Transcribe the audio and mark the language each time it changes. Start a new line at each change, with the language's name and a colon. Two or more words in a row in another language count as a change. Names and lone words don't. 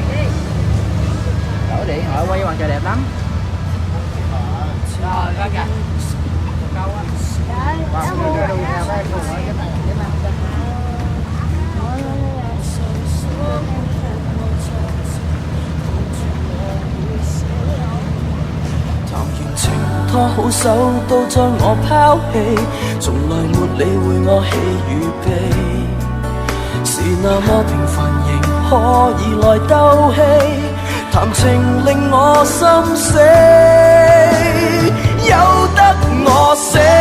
Vietnamese: Đổi điện thoại quay mặt trời đẹp lắm. Rồi, ra kìa. Câu á.
Cantonese: 談完情拖好手都將我拋棄，從來沒理會我喜與悲，是那麼平凡仍可以來鬥氣，談情令我心死，由得我死。